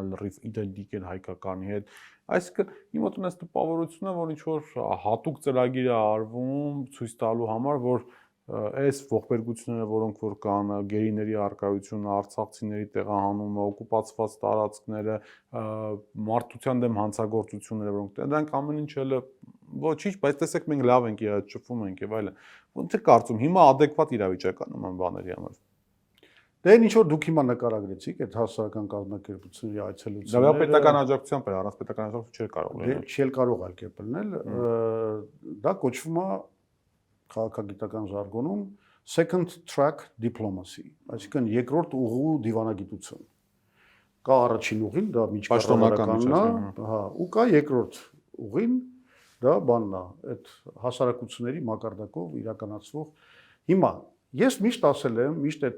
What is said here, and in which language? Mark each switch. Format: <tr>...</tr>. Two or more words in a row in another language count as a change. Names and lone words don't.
<hy>լրիվ իդենտիկ էր հայկականի հետ, այսինքն իմ մոտ ունես տպավորությունը, որ ինչ որ հատուկ ծրագիր է արվում ցույց տալու համար, որ այս ողբերգությունները, որոնք որ կան, գերիների առկայությունը, արցախցիների տեղահանումը, օկուպացված տարածքները, մարդության դեմ հանցագործությունները, որոնք դրանք ամեն ինչ էլ ոչինչ, բայց տեսեք մենք լավ ենք եղած, շփվում ենք եւ այլն։ Ոնց է կարծում, հիմա adekvat իրավիճակ է նման բաների համար։ Դե ինչ որ դուք հիմա նկարագրեցիք այդ հասարակական կազմակերպությունների այցելությունները։ Դա պետական աջակցությամբ էր, առանց պետական աջակցության չէր կարող լինել։ Չէր կարող այլ կերպ լինել, դա կոչվում է քաղաքագիտական ժարգոնում</hy> <en>second track diplomacy,</en> <hy>այսինքն երկրորդ ուղու դիվանագիտություն։ Կա առաջին ուղին, դա միջկառավարականն է, հա, ու կա երկրորդ ուղին, դա բանն է, այդ հասարակությունների մակարդակով իրականացվող։ Հիմա ես միշտ ասել եմ, միշտ այդ</hy>